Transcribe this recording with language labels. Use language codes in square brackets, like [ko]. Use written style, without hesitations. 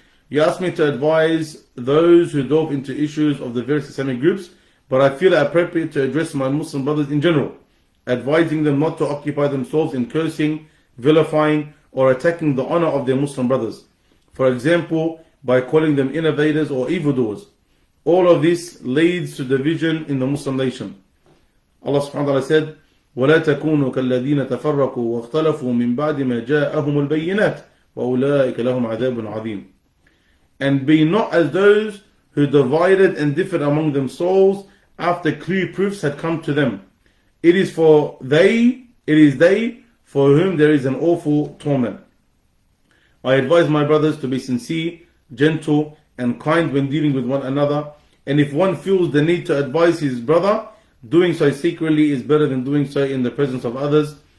[en] You asked me to advise those who delve into issues of the various Islamic groups, but I feel it appropriate to address my Muslim brothers in general, advising them not to occupy themselves in cursing, vilifying, or attacking the honor of their Muslim brothers. For example, by calling them innovators or evildoers. All of this leads to division in the Muslim nation. [ar] Allah subhanahu wa ta'ala said, وَلَا تَكُونُوا كَالَّذِينَ تَفَرَّقُوا وَاخْتَلَفُوا مِنْ بَعْدِ مَا جَاءَهُمُ الْبَيِّنَاتِ وَأُولَٰئِكَ لَهُمْ عَذَابٌ عَظِيمٌ. [en] And be not as those who divided and differed among themselves after clear proofs had come to them. It is they for whom there is an awful torment. I advise my brothers to be sincere, gentle, and kind when dealing with one another, and if one feels the need to advise his brother, doing so secretly is better than doing so in the presence of others.